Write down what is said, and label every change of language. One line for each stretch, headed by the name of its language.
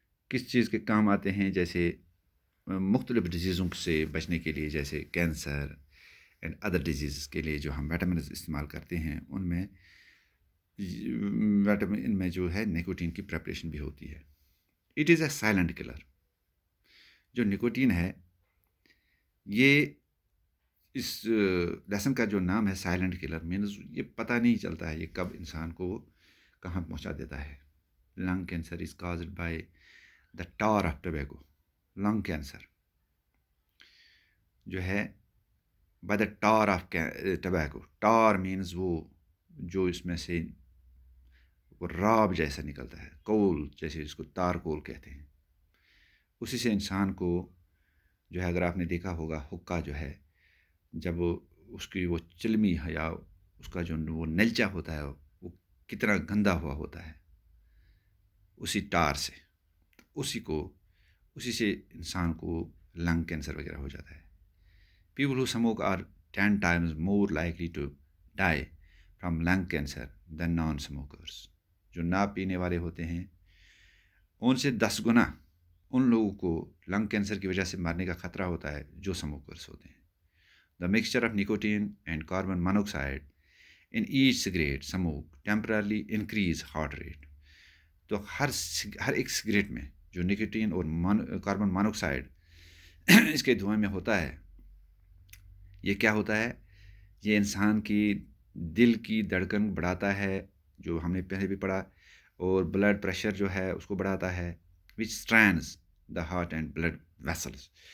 Urdu: کس چیز کے کام آتے ہیں، جیسے مختلف ڈیزیزوں سے بچنے کے لیے، جیسے کینسر اینڈ ادر ڈیزیز کے لیے جو ہم وٹامنز استعمال کرتے ہیں، ان میں وٹامن میں جو ہے نکوٹین کی پریپریشن بھی ہوتی ہے.
English: It is a silent killer.
Urdu: جو نکوٹین ہے، یہ اس لیسن کا جو نام ہے سائلنٹ کلر، مینز یہ پتہ نہیں چلتا ہے یہ کب انسان کو کہاں پہنچا دیتا ہے.
English: Lung cancer is caused by the tar of tobacco. Lung cancer جو ہے by the tar of tobacco.
Urdu: Tar means وہ جو اس میں سے وہ راب جیسا نکلتا ہے، کول جیسے جس کو تار کول کہتے ہیں، اسی سے انسان کو جو ہے، اگر آپ نے دیکھا ہوگا حکا جو ہے، جب اس کی وہ چلمی ہے یا اس کا جو وہ نلچا ہوتا ہے وہ کتنا گندا ہوا ہوتا ہے اسی ٹار سے، اسی سے انسان کو لنگ کینسر وغیرہ ہو جاتا ہے.
English: People who smoke are 10 times more likely to die from lung cancer than non-smokers.
Urdu: جو نہ پینے والے ہوتے ہیں ان سے 10 گنا ان لوگوں کو لنگ کینسر کی وجہ سے مرنے کا خطرہ ہوتا ہے جو سموکرس ہوتے ہیں.
English: The mixture of nicotine and carbon monoxide in each cigarette smoke temporarily increase heart rate.
Urdu: تو ہر ایک سگریٹ میں جو نکوٹین اور کاربن مونوکسائڈ اس کے دھوئیں میں ہوتا ہے، یہ کیا ہوتا ہے؟ یہ انسان کی دل کی دھڑکن بڑھاتا ہے، جو ہم نے پہلے بھی پڑھا، اور بلڈ پریشر جو ہے اس کو بڑھاتا ہے،
English: Which strains the heart and blood vessels.